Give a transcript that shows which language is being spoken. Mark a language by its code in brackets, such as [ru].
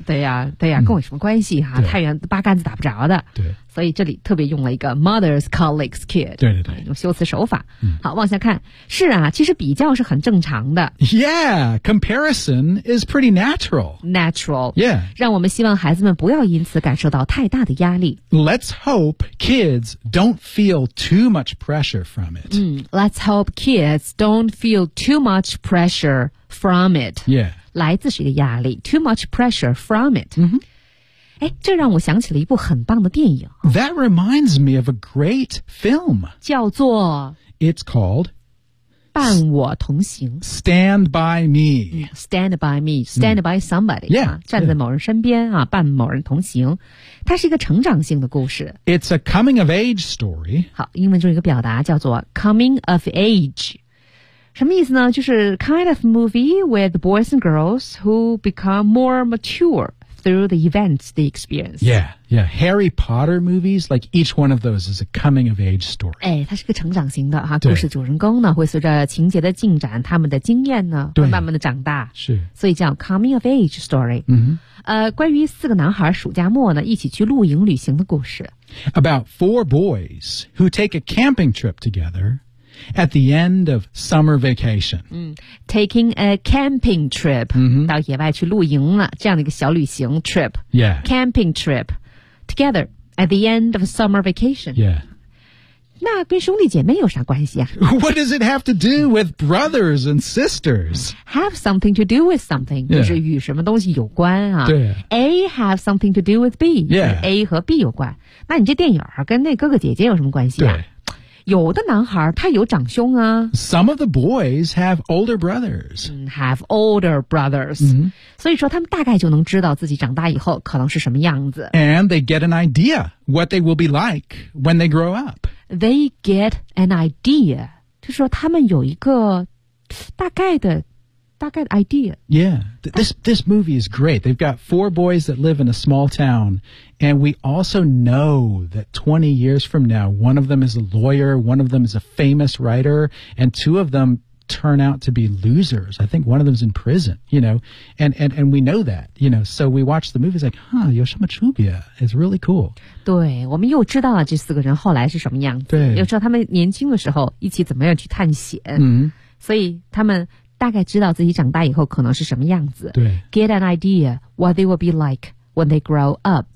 [zh] 对呀、啊、对呀、啊、跟我有什么关系哈、啊嗯、太远八竿子打不着的。对。所以这里特别用了一个 [en] mother's colleague's kid. [zh] 对对对。用修辞手法。嗯、好往下看。是啊其实比较是很正常的。 [en] Yeah, comparison is pretty natural. Natural. Yeah. [zh] 让我们希望孩子们不要因此感受到太大的压力。 [en] Let's hope kids don't feel too much pressure from it.、嗯、Let's hope kids don't feel too much pressure. From it. Yeah. [zh] 来自谁的压力 [en] Too much pressure from it. 嗯 [zh] 哼。诶这让我想起了一部很棒的电影。 [en] That reminds me of a great film. [zh] 叫做 [en] It's called [zh] 伴我同行。 [en] Stand by me. Stand by me. Stand by somebody. Yeah, [zh] 站在某人身边啊，伴某人同行。它是一个成长性的故事。 [en] It's a coming of age story. [zh] 好，英文中一个表达叫做 coming of age。什么意思呢？就是 [en] kind of movie with boys and girls who become more mature through the events, the experience. Yeah, yeah. Harry Potter movies, like each one of those is a coming of age story. [zh] 哎，它是个成长型的哈。故事主人公呢，会随着情节的进展，他们的经验呢，会慢慢的长大。是。 [en] 所以叫 coming of age story. 嗯哼。 [zh] 关于四个男孩暑假末呢，一起去露营旅行的故事。 [en] About four boys who take a camping trip together. At the end of summer vacation. Taking a camping trip,、 mm-hmm. [zh] 到野外去露营了，这样的一个小旅行 trip. [en] Yeah. Camping trip together at the end of summer vacation. Yeah. [zh] 那跟兄弟姐妹有啥关系啊？ [en] What does it have to do with brothers and sisters? Have something to do with something,、 yeah. [zh] 就是与什么东西有关啊。对。 [en] A have something to do with B. Yeah. [zh] A 和 B 有关。那你这电影跟那哥哥姐姐有什么关系啊？对。有的男孩他有长兄啊。 [en] Some of the boys have older brothers. Have older brothers.、 Mm-hmm. [zh] 所以说他们大概就能知道自己长大以后可能是什么样子。 [en] And they get an idea what they will be like when they grow up. They get an idea. [zh] 就是说他们有一个大概的 [en] idea. Yeah. This movie is great. They've got four boys that live in a small town. And we also know that 20 years from now, one of them is a lawyer, one of them is a famous writer, and two of them turn out to be losers. I think one of them's in prison, you know. And we know that, you know. So we watch the movie, it's like, huh, [zh] 有什么区别? [en] It's really cool. [zh] 对，我们又知道了这四个人后来是什么样子。对。又知道他们年轻的时候一起怎么样去探险。嗯。所以他们大概知道自己长大以后可能是什么样子。对。 [en] Get an idea what they will be like when they grow up.